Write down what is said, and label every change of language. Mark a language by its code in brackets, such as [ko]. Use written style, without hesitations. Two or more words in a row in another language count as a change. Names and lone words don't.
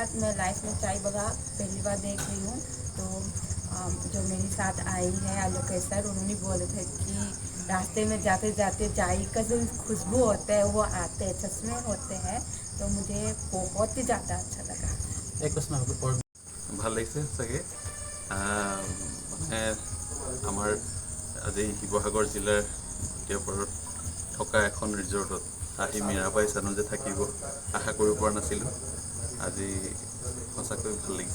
[hi] मैं लाइफ में चाय बगा पहली बार देख रही हूँ। तो जो मेरे साथ आई है आलोकेश सर, उन्होंने बोले थे कि रास्ते में जाते जाते चाय का जो खुशबू होता है वो आते हैं, सच में होते हैं। तो मुझे बहुत ही ज़्यादा अच्छा लगा। एक प्रश्न और [as] ভাল লাগিছে চাগে। মানে আমাৰ আজি শিৱসাগৰ জিলাৰ ভটিয়াপাৰত থকা এখন ৰিজৰ্টত আহি মীৰাবাই চানু যে থাকিব আশা কৰিব পৰা নাছিলোঁ। আজি সঁচাকৈ ভাল লাগিছে।